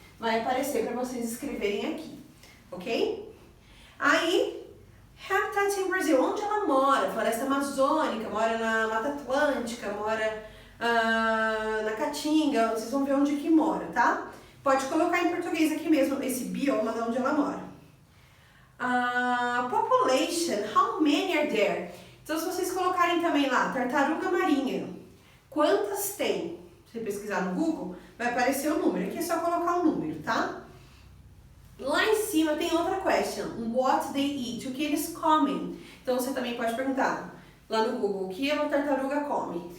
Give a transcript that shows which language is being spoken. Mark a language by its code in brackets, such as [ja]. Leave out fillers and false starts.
[pt] Vai aparecer para vocês escreverem aqui, ok? Aí, [en] habitat in Brazil, [pt] onde ela mora? Floresta amazônica, mora na Mata Atlântica, mora na Caatinga, vocês vão ver onde que mora, tá? Pode colocar em português aqui mesmo, esse bioma de onde ela mora. [en] Population, how many are there? [pt] Então, se vocês colocarem também lá, tartaruga marinha, quantas tem? Se você pesquisar no Google, vai aparecer o número. Aqui é só colocar o número, tá? Lá em cima tem outra question, [en] what they eat, [pt] o que eles comem. Então, você também pode perguntar lá no Google, o que uma tartaruga come?